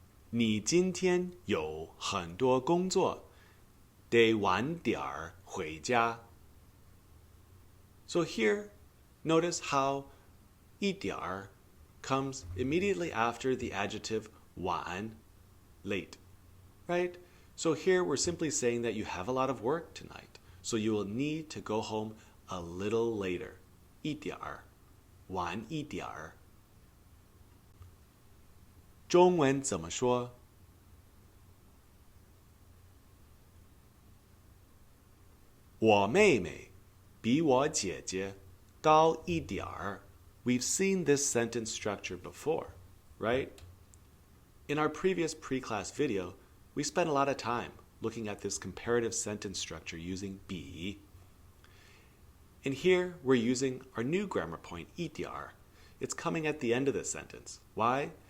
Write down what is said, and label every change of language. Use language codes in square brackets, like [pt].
[zh] 你今天有很多工作，得晚点儿回家。 [en] So here, notice how 一点儿 comes immediately after the adjective 晚, late, right? So here we're simply saying that you have a lot of work tonight, so you will need to go home a little later. [zh] 一点儿，晚一点儿。中文怎么说？我妹妹比我姐姐高一点儿。 [en] We've seen this sentence structure before, right? In our previous pre-class video, we spent a lot of time looking at this comparative sentence structure using 比. And here we're using our new grammar point, 一点儿.It's coming at the end of the sentence. Why?